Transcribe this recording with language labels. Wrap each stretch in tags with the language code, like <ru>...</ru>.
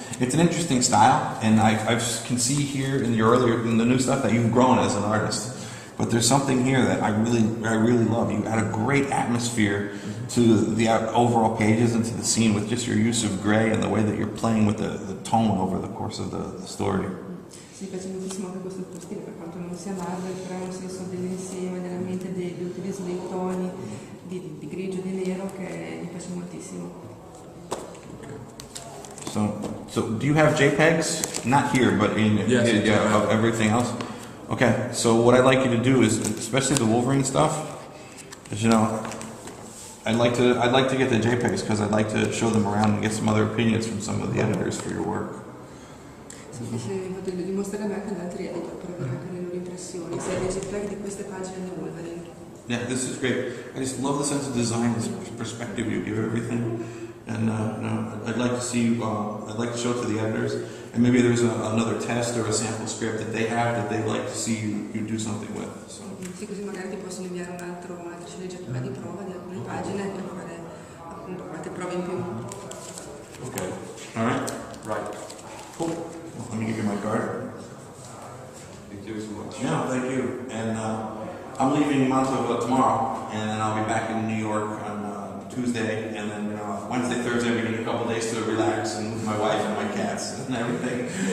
<en>It's an interesting style, and I can see here in the new stuff that you've grown as an artist. But there's something here that I really love. You add a great atmosphere to the overall pages and to the scene with just your use of gray and the way that you're playing with the tone over the course of the story.</en> <it>Sì, piace moltissimo anche questo tuo stile, per quanto non sia Marvel, però ha un senso dell'insieme, dell'ambiente, dell'utilizzo dei toni di grigio e di nero che mi piace moltissimo.</it> <en>So do you have JPEGs? Not here, but of everything else? Okay, so what I'd like you to do is, especially the Wolverine stuff, is, you know, I'd like to get the JPEGs because I'd like to show them around and get some other opinions from some of the editors for your work.</en> <it>Sì, potrei dimostrare anche ad altri editor per avere anche le loro impressioni, se hai dei JPEG di queste pagine di Wolverine.</it> <en>Yeah, this is great. I just love the sense of design, this perspective you give everything. And you know, I'd like to see I'd like to show it to the editors, and maybe there's another test or a sample script that they have that they'd like to see you do something with. So.</en> <it>Sì, così magari ti possono inviare un'altra sceneggiatura di prova di alcune pagine per fare appunto qualche prova in più.</it> <en>Okay. All right. Right. Cool. Well, let me give you my card. Thank you so much. Yeah, thank you. And I'm leaving Mantova tomorrow, and then I'll be back in New York on Tuesday, and then Wednesday, Thursday, we need a couple days to relax and with my wife and my cats and everything.</en>